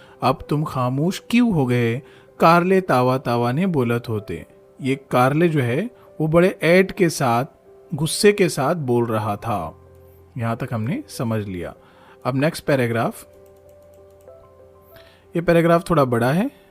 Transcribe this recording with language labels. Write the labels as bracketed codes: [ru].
[hi] अब तुम खामोश क्यों हो गए. [mr] कारले तावा तावा ने बोलत होते. [hi] ये कारले जो है वो बड़े ऐट के साथ, गुस्से के साथ बोल रहा था. यहाँ तक हमने समझ लिया. अब नेक्स्ट पैराग्राफ. ये पैराग्राफ थोड़ा बड़ा है.